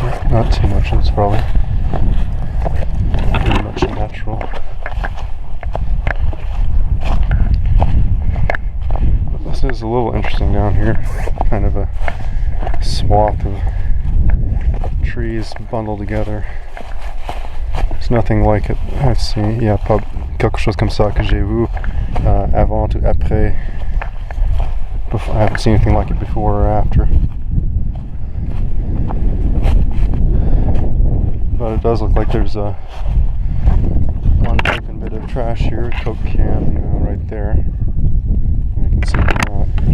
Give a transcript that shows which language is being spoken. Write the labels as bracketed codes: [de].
[en] Not too much, it's probably pretty much natural. But this is a little interesting down here. Kind of a swath of trees bundled together. There's nothing like it. I've seen, [fr] il y a pas quelque chose comme ça que j'ai vu avant ou après. [en] I haven't seen anything like it before or after. But it does look like there's a unopened bit of trash here, a Coke can right there. You can see that.